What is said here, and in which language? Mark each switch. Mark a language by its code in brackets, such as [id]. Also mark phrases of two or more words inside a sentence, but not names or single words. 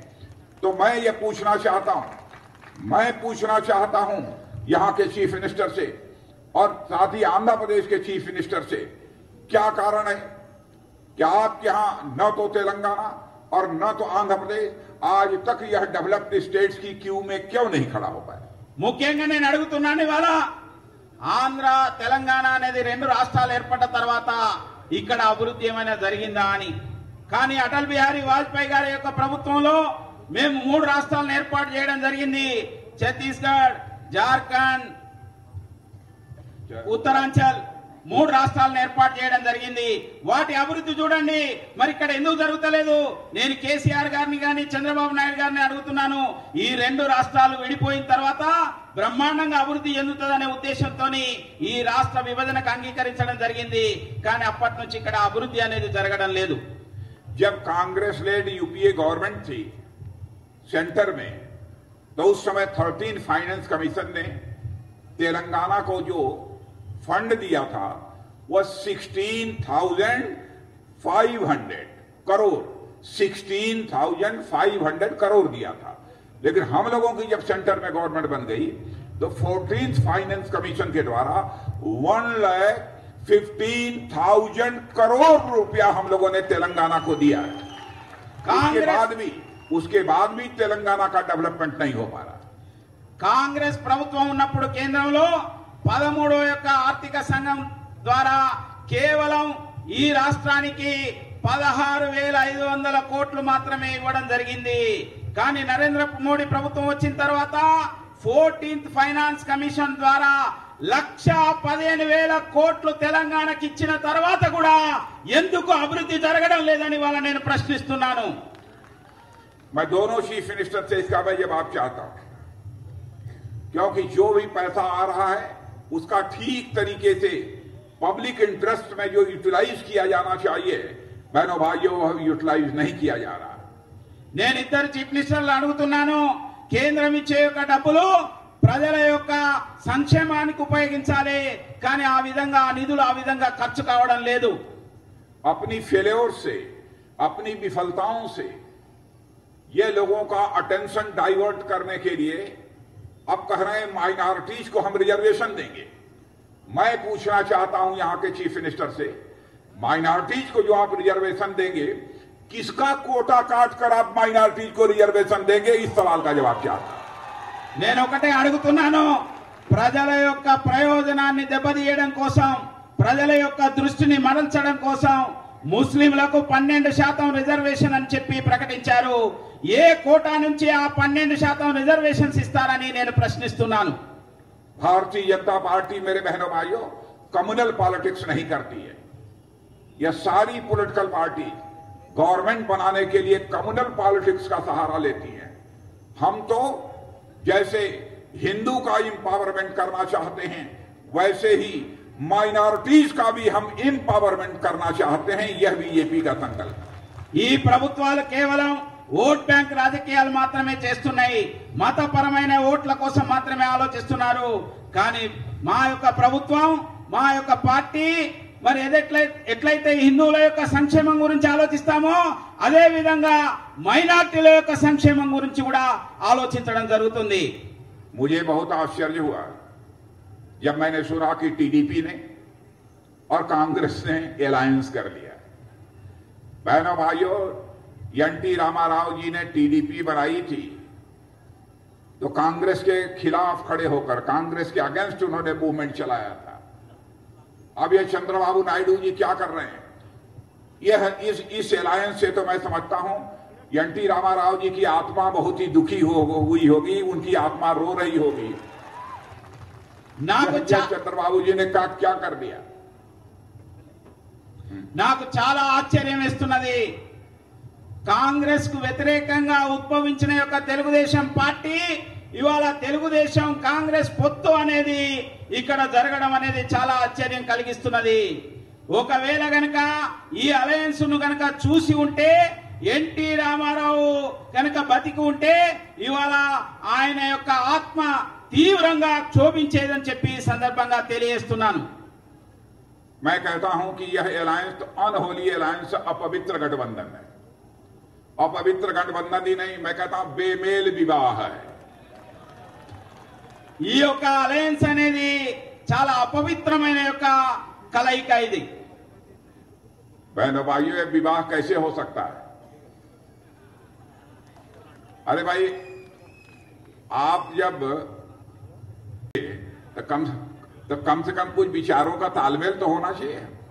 [hi] तो मैं ये पूछना चाहता हूं यहां के [en] chief minister [hi] से और साथ ही आंध्र प्रदेश के [en] chief minister [hi] से, क्या कारण है क्या आपके यहां न तो तेलंगाना और न तो आंध्र प्रदेश आज तक यह [en] developed states [hi] की क्यू में क्यों नहीं खड़ा हो पाया? [te] ముఖ్యంగా నేను అడుగుతున్నాను, ఇవాళ ఆంధ్ర తెలంగాణ అనేది 2 రాష్ట్రాలు ఏర్పడ్డ తర్వాత ఇక్కడ అభివృద్ధి ఏమైనా జరిగిందా అని. కానీ అటల్ బిహారీ వాజ్పేయి గారి యొక్క ప్రభుత్వంలో మేము 3 రాష్ట్రాలను ఏర్పాటు చేయడం జరిగింది. ఛత్తీస్గఢ్, జార్ఖండ్, ఉత్తరాంచల్ మూడు రాష్ట్రాలను ఏర్పాటు చేయడం జరిగింది. వాటి అభివృద్ధి చూడండి, మరి ఇక్కడ ఎందుకు జరుగుతలేదు? నేను కేసీఆర్ గారిని గాని చంద్రబాబు నాయుడు గారిని అడుగుతున్నాను. ఈ రెండు రాష్ట్రాలు విడిపోయిన తర్వాత బ్రహ్మాండంగా అభివృద్ధి చెందుతుందనే ఉద్దేశంతో ఈ రాష్ట్ర విభజనకు అంగీకరించడం జరిగింది. కానీ అప్పటి నుంచి ఇక్కడ అభివృద్ధి అనేది జరగడం లేదు. [hi] जब [en] Congress led UPA government [hi] थी सेंटर में, तो उस समय 13 [en] finance commission [hi] ने तेलंगाना को जो फंड दिया था वह 16,500 करोड़ 16,500 करोड़ दिया था। लेकिन हम लोगों की जब सेंटर में गवर्नमेंट बन गई तो 14th [en] finance commission [hi] के द्वारा 1,15,000 करोड़ रुपया हम लोगों ने तेलंगाना को दिया है। उसके बाद भी तेलंगाना का डेवलपमेंट नहीं हो पा रहा। [te] కాంగ్రెస్ ప్రభుత్వం ఉన్నప్పుడు కేంద్రంలో 13వ యొక్క ఆర్థిక సంఘం ద్వారా కేవలం ఈ రాష్ట్రానికి 16,500 కోట్లు మాత్రమే ఇవ్వడం జరిగింది. కానీ నరేంద్ర మోడీ ప్రభుత్వం వచ్చిన తర్వాత 14th [en] finance commission [te] ద్వారా 1,15,000 కోట్లు తెలంగాణకి ఇచ్చిన తర్వాత కూడా ఎందుకు అభివృద్ధి జరగడం లేదని వాళ్ళ నేను ప్రశ్నిస్తున్నాను. [hi] मैं दोनों [en] chief minister [hi] से इसका मैं जवाब चाहता हूं, क्योंकि जो भी पैसा आ रहा है उसका ठीक तरीके से [en] public interest [hi] में जो यूटिलाइज किया जाना चाहिए, बहनों भाइयों, यूटिलाइज नहीं किया जा रहा। [te] నేను ఇద్దరు [en] chief ministers [te] అడుగుతున్నాను, కేంద్రం ఇచ్చే యొక్క డబ్బులు ప్రజల యొక్క సంక్షేమానికి ఉపయోగించాలి, కానీ ఆ విధంగా నిధులు ఆ విధంగా ఖర్చు కావడం లేదు. [hi] अपनी फेल्योर से, अपनी विफलताओं से ये लोगों का [en] attention divert [hi] करने के लिए अब कह रहे हैं माइनॉरिटीज को हम रिजर्वेशन देंगे। मैं पूछना चाहता हूं यहां के [en] chief minister [hi] से, माइनॉरिटीज को जो आप रिजर्वेशन देंगे, किसका कोटा काट कर आप माइनॉरिटीज को रिजर्वेशन देंगे? इस सवाल का जवाब चाहता हूं। [te] నేను ఒకటే అడుగుతున్నాను, ప్రజల యొక్క ప్రయోజనాన్ని దెబ్బతీయడం కోసం, ప్రజల యొక్క దృష్టిని మరల్చడం కోసం ముస్లింలకు 12% రిజర్వేషన్ అని చెప్పి ప్రకటించారు. ఏ కోటా నుంచి ఆ 12% రిజర్వేషన్స్ ఇస్తారని నేను ప్రశ్నిస్తున్నాను. [hi] भारतीय जनता पार्टी, मेरे बहनों भाइयों, [en] communal politics [hi] नहीं करती है। यह सारी [en] political party government [hi] बनाने के लिए [en] communal politics [hi] का सहारा लेती है। हम तो जैसे हिंदू का इंपावरमेंट करना चाहते हैं, वैसे ही माइनॉरिटीज का भी हम इंपावरमेंट करना चाहते हैं। यह बीजेपी का संकल्प। [te] ఈ ప్రభుత్వాలు కేవలం [en] vote bank [te] రాజకీయాలు మాత్రమే చేస్తున్నాయి, మతపరమైన ఓట్ల కోసం మాత్రమే ఆలోచిస్తున్నారు. కానీ మా యొక్క ప్రభుత్వం, మా యొక్క పార్టీ మరి ఎట్లయితే హిందువుల యొక్క సంక్షేమం గురించి ఆలోచిస్తామో అదే విధంగా మైనార్టీల యొక్క సంక్షేమం గురించి కూడా ఆలోచించడం జరుగుతుంది. [hi] मुझे बहुत आश्चर्य हुआ जब मैंने सुना कि टीडीपी ने और कांग्रेस ने अलायंस कर लिया। बहनों भाइयों, एनटी रामाराव जी ने टीडीपी बनाई थी तो कांग्रेस के खिलाफ खड़े होकर, कांग्रेस के अगेंस्ट उन्होंने मूवमेंट चलाया था। अब ये चंद्रबाबू नायडू जी क्या कर रहे हैं? यह इस अलायंस से तो मैं समझता हूं एनटी रामाराव जी की आत्मा बहुत ही दुखी हुई होगी, उनकी आत्मा रो रही होगी। चंद्रबाबू जी ने क्या कर दिया? [te] నాకు చాలా ఆశ్చర్యం వేస్తున్నది. కాంగ్రెస్ కు వ్యతిరేకంగా ఉద్భవించిన యొక్క తెలుగుదేశం పార్టీ ఇవాళ తెలుగుదేశం కాంగ్రెస్ పొత్తు అనేది ఇక్కడ జరగడం అనేది చాలా ఆశ్చర్యం కలిగిస్తున్నది. ఒకవేళ గనక ఈ అలయన్స్ ను గనక చూసి ఉంటే, ఎన్టీ రామారావు కనుక బతికి ఉంటే ఇవాళ ఆయన యొక్క ఆత్మ తీవ్రంగా క్షోభించేదని చెప్పి సందర్భంగా తెలియజేస్తున్నాను. [hi] मैं कहता हूं कि यह अलायंस तो [en] unholy alliance, [hi] अपवित्र गठबंधन है। अपवित्र गठबंधन ही नहीं, मैं कहता हूं बेमेल विवाह है। [te] ఈ యొక్క అలయన్స్ అనేది చాలా అపవిత్రమైన యొక్క కలయిక ఇది. [hi] बहनों भाइयों, यह विवाह कैसे हो सकता है? अरे भाई, आप जब तो कम से कम कुछ विचारों का तालमेल तो होना चाहिए।